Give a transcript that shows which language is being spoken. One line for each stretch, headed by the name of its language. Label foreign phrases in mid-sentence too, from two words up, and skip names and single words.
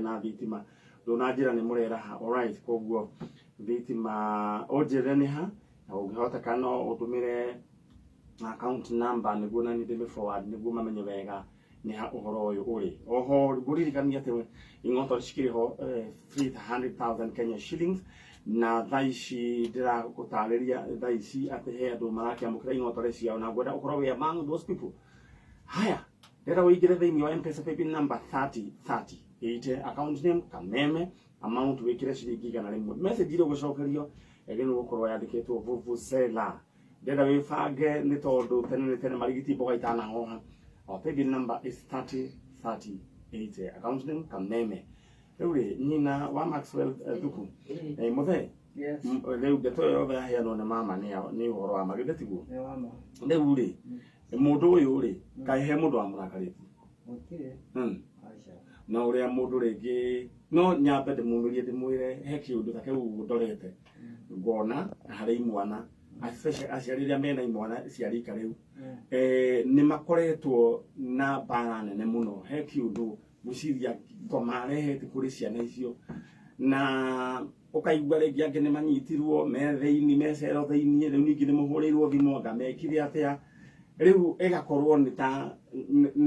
Kikuyu: na thitima ndũnanjĩra nĩ Mũrera ha alright koguo thitima ũnjĩre nĩ ha na ũngĩhoteka no ũtũmĩre
English: account number
Kikuyu: nĩguo na nĩ forward nĩguo mamenye wega nĩ ha ũhoro ũyũ ũrĩ oho ngũririkania atĩ ing'oto cikĩrĩ ho 300,000
English: Kenya shillings
Kikuyu: na thaa ici ndĩragũtarĩria thaa ici atĩ he andũ marakĩamũkĩra ing'oto ciao na ngwenda ũkorwo wĩ
English: among those people
Kikuyu: haya ndĩrenda ũingĩre thĩinĩ wa M-Pesa
English: paybill number
Kikuyu: 3030 ĩite
English: account name
Kikuyu: Kameme amount wĩkĩre ciringi 100 message ile ũgũcokerio nĩ gũkorwo yandĩkĩtwo vuvuzela ndĩrenda wĩbange nĩ tondũ tene marigiti mboga itanahoha
English: our paybill number is
Kikuyu: 3030
English: account name
Kikuyu: Kameme rĩu nyina wa Maxwell Thuku mũthee rĩu ndeto yothe yaheanwo nĩ mama nĩ ũhoro wa magĩthe tiguo rĩu rĩ mũndũ ũyũ rĩ kaĩ he mũndũ wamũrakarĩtie na ũrĩa mũndũ rĩngĩ no nyambe ndĩmũmĩrie ndĩmwĩre he kĩũndũ ta kĩu ndorete ngona harĩ imwana aciari arĩa mena imwana cia rika rĩu nĩ makoretwo na mbara nene mũno he kĩũndũ gwĩciria marehete kũrĩ ciana icio na ũkaigua rĩngĩ angĩ nĩ manyitirwo methĩ-inĩ mecero thĩinĩ rĩu ningĩ nĩ mũhũrĩirwo thimũ anga mekire atĩa rĩu ĩgakorwo nĩ